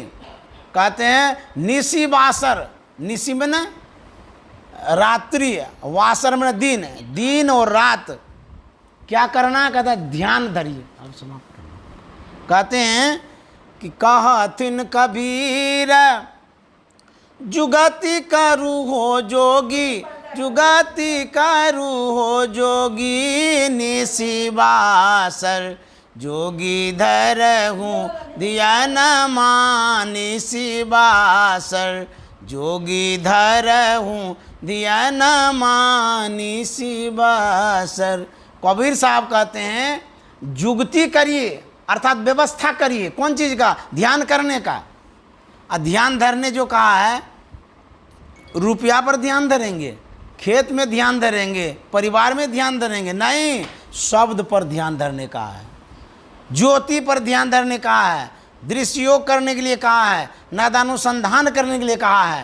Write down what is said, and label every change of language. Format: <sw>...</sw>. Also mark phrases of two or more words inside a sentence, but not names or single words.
<hi>कहते हैं निसी बासर, निसी में न रात्रि, वासर में दिन, दिन और रात क्या करना है? कहता है ध्यान धरिए। अब समाप्त करना। कहते हैं कि कहथिन कबीर जुगति करू हो जोगी, जुगति करू हो जोगी, निसी बासर जोगी धरहूँ ध्यान मानिसी बासर, जोगी धरहूँ ध्यान मानिसी बासर। कबीर साहब कहते हैं जुगती करिए, अर्थात व्यवस्था करिए। कौन चीज़ का? ध्यान करने का। ध्यान धरने जो कहा है, रुपया पर ध्यान धरेंगे, खेत में ध्यान धरेंगे, परिवार में ध्यान धरेंगे, नहीं, शब्द पर ध्यान धरने का है, ज्योति पर ध्यान धरने का है, दृश्य योग करने के लिए कहा है, नादानुसंधान करने के लिए कहा है।</hi>